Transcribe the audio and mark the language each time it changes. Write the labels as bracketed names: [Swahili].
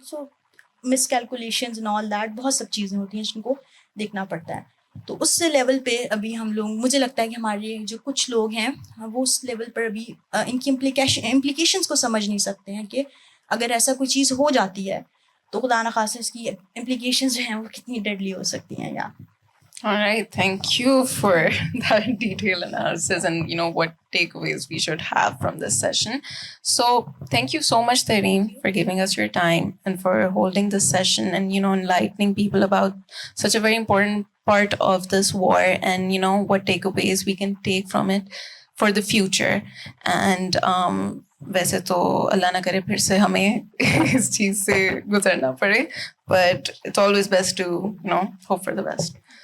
[English] so miscalculations and all that, [Urdu] بہت سب چیزیں ہوتی ہیں جن کو دیکھنا پڑتا ہے. تو اس سے لیول پہ ابھی ہم لوگ, مجھے لگتا ہے کہ ہمارے جو کچھ لوگ ہیں وہ اس لیول پر ابھی ان کی امپلیکیشنس کو سمجھ نہیں سکتے ہیں کہ اگر ایسا کوئی چیز ہو جاتی ہے تو خدا نخواستہ اس کی امپلیکیشنز جو ہیں وہ کتنی ڈیڈلی ہو سکتی ہیں. یا [English] All right, thank you for that detailed analysis and what takeaways we should have from this session. So thank you so much, Tareem, for giving us your time and for holding this session and enlightening people about such a very important part of this war and what takeaways we can take from it for the future. [Urdu] And ویسے تو اللہ نہ کرے پھر سے ہمیں اس چیز سے گزرنا پڑے, [English] but it's always best to hope for the best.